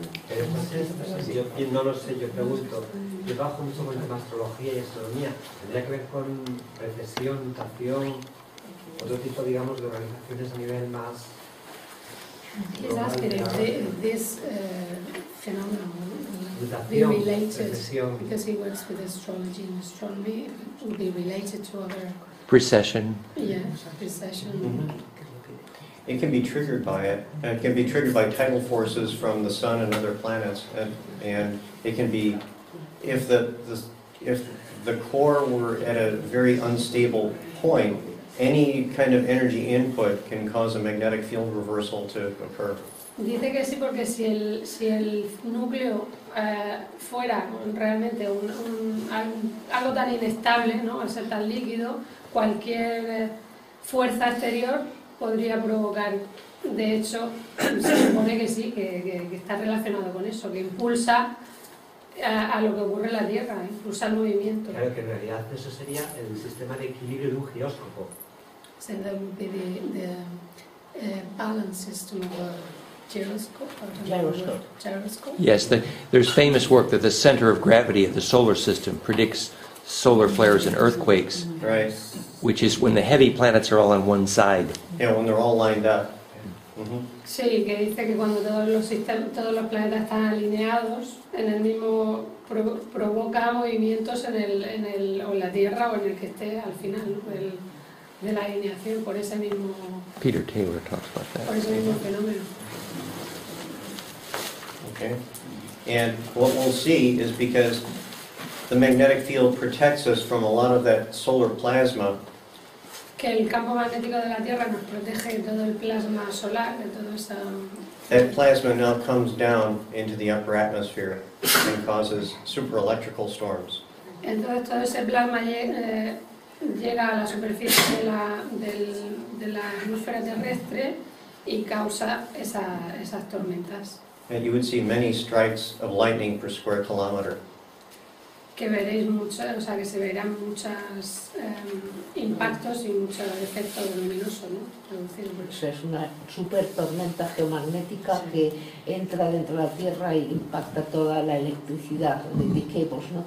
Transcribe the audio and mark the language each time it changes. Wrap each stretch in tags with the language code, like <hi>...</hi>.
<es>Entonces, yo no lo sé, yo pregunto, yo trabajo mucho con la astrología y astronomía, ¿tendría que ver con recesión, mutación, otro tipo, digamos, de organizaciones a nivel más</es> <en>He's asking if this phenomenon would be</en> <es>mutación,</es> <en>related,</en> <es>recesión?</es> <en>because he works with astrology and astronomy, would be related to other, Precession. precession. It can be triggered by it. It can be triggered by tidal forces from the sun and other planets, and it can be, if the core were at a very unstable point, any kind of energy input can cause a magnetic field reversal to occur.</en> <es>Dice que sí, porque si el núcleo fuera realmente algo tan inestable, ¿no? Al ser tan líquido, cualquier fuerza exterior podría provocar. De hecho, se supone que sí, que está relacionado con eso, que impulsa a lo que ocurre en la Tierra, impulsa el movimiento. Claro que en realidad eso sería el sistema de equilibrio de un giróscopo.</es> <en>So that would be the balance system of a gyroscope. Gyroscope. Yes, there's famous work that the center of gravity of the solar system predicts solar flares and earthquakes, Right. which is when the heavy planets are all on one side. Yeah, when they're all lined up.</en> <es>Sí, que dice que cuando todos los planetas están alineados, en el mismo provoca movimientos o en la Tierra o en el que esté al final, ¿no? De la alineación por ese mismo</es> <en>Peter Taylor talks about</en> <es>por</es> <en>that.</en> <es>ese mismo fenómeno.</es> <en>Okay. And what we'll see is because the magnetic field protects us from a lot of that solar plasma,</en> <es>Que el campo magnético de la Tierra nos protege de todo el plasma solar, de todo esa...</es> <en>that plasma now comes down into the upper atmosphere and causes superelectrical storms.</en> <es>Entonces todo ese plasma llega a la superficie de la atmósfera terrestre y causa esas tormentas.</es> <en>And you would see many strikes of lightning per square kilometer.</en> <es>Que veréis que se verán muchos impactos y mucho efecto luminoso, ¿no? Pues es una super tormenta geomagnética que entra dentro de la Tierra y impacta toda la electricidad de cables, ¿no?</es>